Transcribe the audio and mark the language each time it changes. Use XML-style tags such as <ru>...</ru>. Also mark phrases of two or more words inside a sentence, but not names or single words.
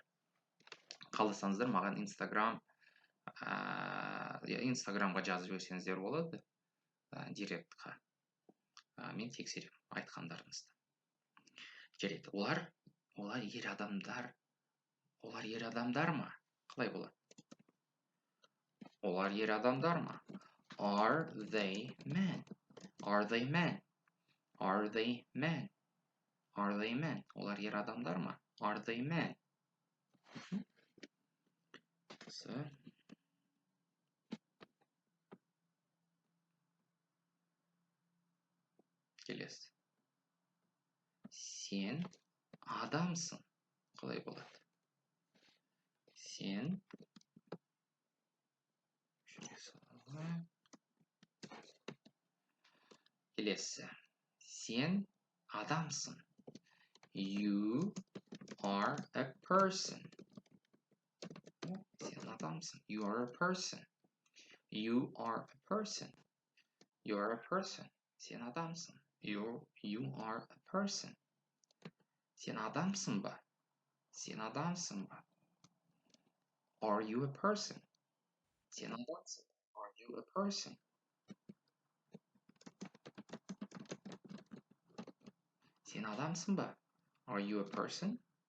<kk>Қаласаңыздар, маған Инстаграмға жазып жіберсеңіздер болады, директқа. Мен тексерем айтқандарыңызды. Жарайды. Олар ер адамдар. Олар ер адамдар ма? Қалай болады? Олар ер адамдар ма?</kk> <en>Are they men? Are they men? Are they men? Are they men?</en> <kk>Олар ер адамдар ма?</kk> <en>Are they men?</en> <kk>Келесі. Сен адамсың. Қалай болады? Сен келесі. Сен адамсың.</kk> <en>You are a person.</en> <kk>Сен адамсың.</kk> <en>You are a person. You are a person. You are a person.</en> <kk>Сен адамсың.</kk> <en>You are a person.</en> <kk>Сен адамсың ба? Сен адамсың ба?</kk> <en>Are you a person?</en> <kk>Сен адамсың.</kk> <en>Are you a person?</en> <kk>Сен адамсың ба?</kk> <en>Are you a person?</en>